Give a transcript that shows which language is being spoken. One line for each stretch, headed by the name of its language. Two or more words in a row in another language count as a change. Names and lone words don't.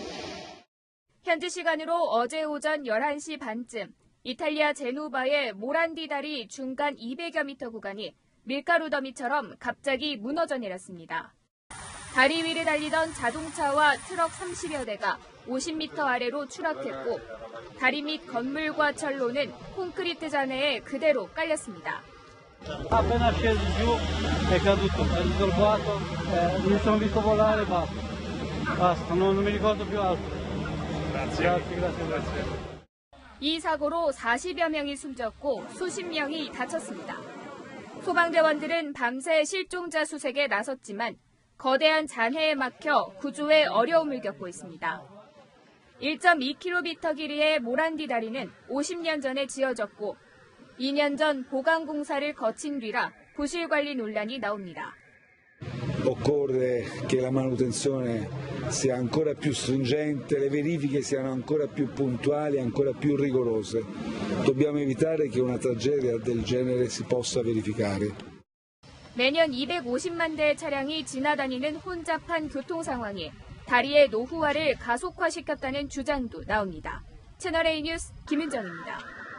Korean: 현지 시간으로 어제 오전 11시 반쯤 이탈리아 제노바의 모란디 다리 중간 200여 미터 구간이 밀가루 더미처럼 갑자기 무너져 내렸습니다. 다리 위를 달리던 자동차와 트럭 30여 대가 50m 아래로 추락했고 다리 밑 건물과 철로는 콘크리트 잔해에 그대로 깔렸습니다.
Italian: Appena scesi giù è caduto, è risolvato, mi sono visto volare e basta, non mi ricordo più altro. Grazie.
Korean: 이 사고로 40여 명이 숨졌고 수십 명이 다쳤습니다. 소방대원들은 밤새 실종자 수색에 나섰지만 거대한 잔해에 막혀 구조에 어려움을 겪고 있습니다. 1.2km 길이의 모란디 다리는 50년 전에 지어졌고 2년 전 보강 공사를 거친 뒤라 부실 관리 논란이 나옵니다.
Italian: Occorre che la manutenzione sia ancora più stringente, le verifiche siano ancora più puntuali, ancora più rigorose. Dobbiamo evitare che una tragedia del genere si possa verificare.
Korean: 매년 250만 대의 차량이 지나다니는 혼잡한 교통 상황이 다리의 노후화를 가속화시켰다는 주장도 나옵니다. 채널A 뉴스 김은정입니다.